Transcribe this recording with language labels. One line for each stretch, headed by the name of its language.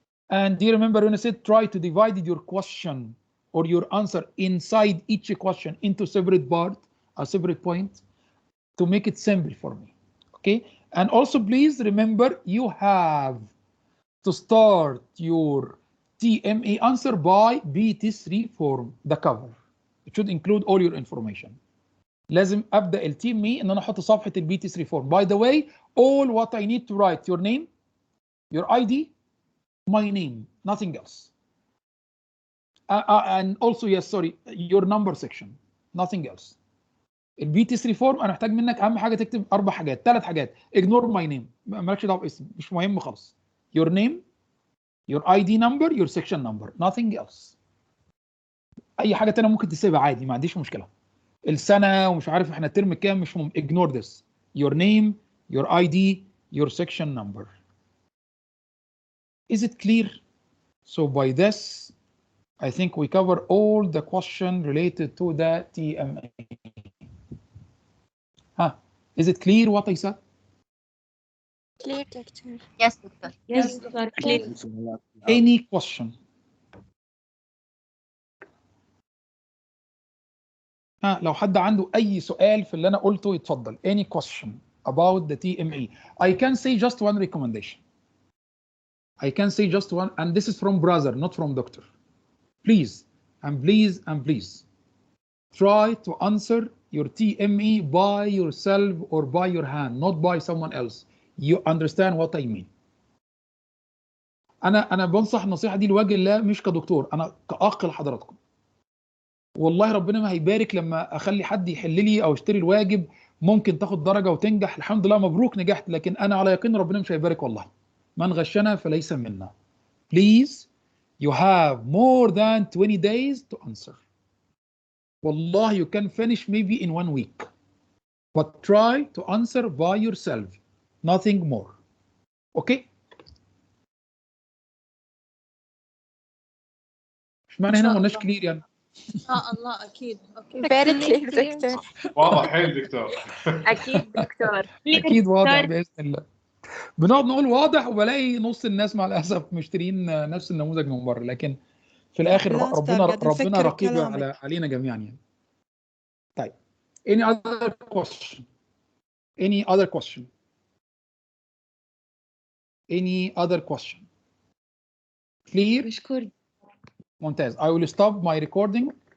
English: And do you remember when I said try to divide your question or your answer inside each question into separate part, a separate point, to make it simple for me, okay? And also please remember you have to start your TMA answer by BE3 form, the cover. It should include all your information.
Arabic: لازم أبدأ ال TMA إن أنا أحط صفحة ال BE3 form.
English: By the way, all what I need to write, your name, your ID, my name, nothing else. And also, yes, sorry, your number section, nothing else.
Arabic: ال BT3 form انا محتاج منك اهم حاجه تكتب 4 حاجات 3 حاجات.
English: ignore my name,
Arabic: مالكش دعوه باسم، مش مهم خالص.
English: your name, your ID number, your section number, nothing else.
Arabic: اي حاجه تانية ممكن تسيبها عادي، ما عنديش مشكله. السنه ومش عارف احنا الترم كام، مش مهم.
English: ignore this. your name, your ID, your section number. Is it clear? So by this, I think we cover all the question related to the TMA. Is it clear what I said? Clear, doctor. Yes, doctor. Yes, doctor. Clear. Any question?
Arabic: لو حد عنده أي سؤال في اللي أنا قلته يتفضل.
English: Any question about the TMA? I can say just one recommendation. I can say just one, and this is from brother, not from doctor. Please, and please, and please, try to answer your TMA by yourself or by your hand, not by someone else. You understand what I mean?
Arabic: أنا بنصح النصيحة دي لوجه الله، مش كدكتور، أنا كأخ لحضراتكم. والله ربنا ما هيبارك لما أخلي حد يحل لي أو يشتري الواجب، ممكن تاخد درجة وتنجح، الحمد لله مبروك نجحت، لكن أنا على يقين ربنا مش هيبارك والله. من غشنا فليس منا.
English: Please, you have more than 20 days to answer.
Arabic: والله
English: you can finish maybe in 1 week. But try to answer by yourself, nothing more. Okay?
Arabic: اشمعنى هنا ما قلناش كلير يعني؟ الله اكيد. اوكي.
English: Very clear,
Arabic: دكتور. واضح حيل دكتور. اكيد دكتور. اكيد واضح باذن الله. بنقعد نقول واضح وبلاقي نص الناس مع الاسف مشترين نفس النموذج من بره، لكن في الاخر بالعكس ربنا قاعد ربنا نفكر رقيب بكلامك. علينا جميعا يعني. طيب
English: any other question any other question any other question clear
Arabic: مشكور. ممتاز.
English: I will stop my recording.